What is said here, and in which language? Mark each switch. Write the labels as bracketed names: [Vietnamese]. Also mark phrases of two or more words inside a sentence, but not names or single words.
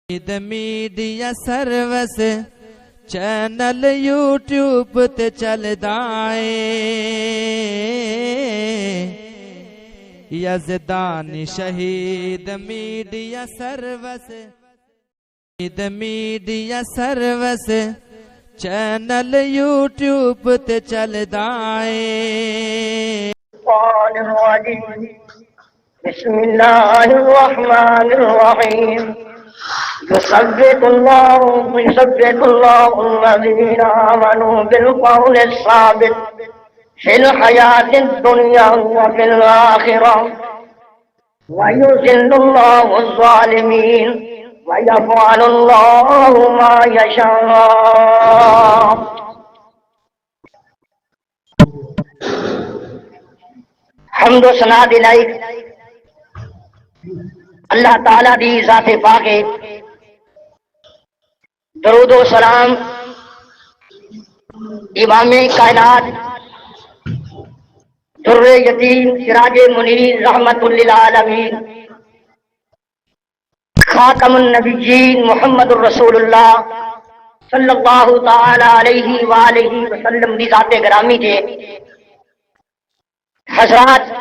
[Punjabi] میڈیا سروس چینل یوٹیوب تے چلدا اے یزدانی شہید میڈیا سروس چینل یوٹیوب تے چلدا اے [Arabic] بسم اللہ الرحمن الرحیم يثبت الله الذين آمنوا بالقول الثابت في الحياة الدنيا وفي الآخرة ويذل الله الظالمين ويفعل الله ما يشاء. [Punjabi] حمد و ثنا دلائی اللہ تعالیٰ دی ذات پاک ہے. درود و سلام امام کائنات در یتیم سراج منیر رحمت للعالمین خاتم النبیین محمد الرسول اللہ [Arabic] صلی اللہ تعالی علیہ وآلہ وسلم [Punjabi] دی ذات گرامی کے حضرات.